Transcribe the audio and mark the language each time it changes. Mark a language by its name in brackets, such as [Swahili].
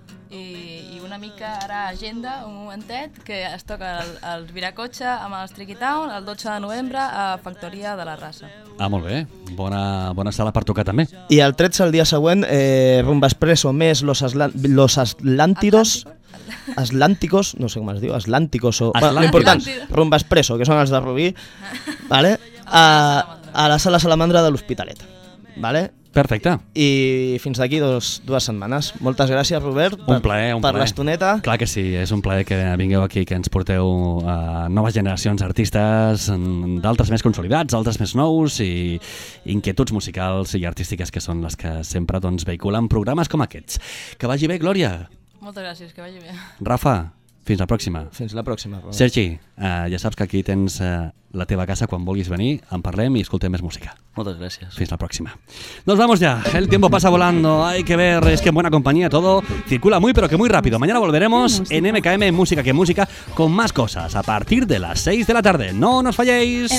[Catalan] i una mica ara agenda, un momentet, que es toca el Viracotxa amb els Tricky Town el 12 de novembre a Factoria de la Raça. Ah, molt bé, bona sala per tocar també. I el 13, el dia següent, Rumba Expresso més los Atlántidos. Atlánticos, no sé com es diu, Atlánticos o... l'important, Rumba Expresso, que són els de Rubí, vale? a la sala Salamandra de l'Hospitalet, vale? Perfecte. I fins d'aquí dues setmanes. Moltes gràcies, Robert. Un plaer. Per l'estoneta. Clar que sí, és un plaer que vingueu aquí, que ens porteu noves generacions d'artistes, d'altres més consolidats, altres més nous, i inquietuds musicals i artístiques que són les que sempre doncs vehiculen programes com aquests. Que vagi bé, Glòria. Moltes gràcies, que vagi bé. Rafa, fins la pròxima. Fins la pròxima, Robert. Sergi, ja saps que aquí tens la teva casa quan vulguis venir, en parlem i escoltem més música. Moltes gràcies. Fins la pròxima. [Spanish] Nos vamos ya. El tiempo pasa volando. Hay que ver, es que en buena compañía todo circula muy, pero que muy rápido. Mañana volveremos en MKM Música que Música con más cosas a partir de las 6 de la tarde. No nos falléis.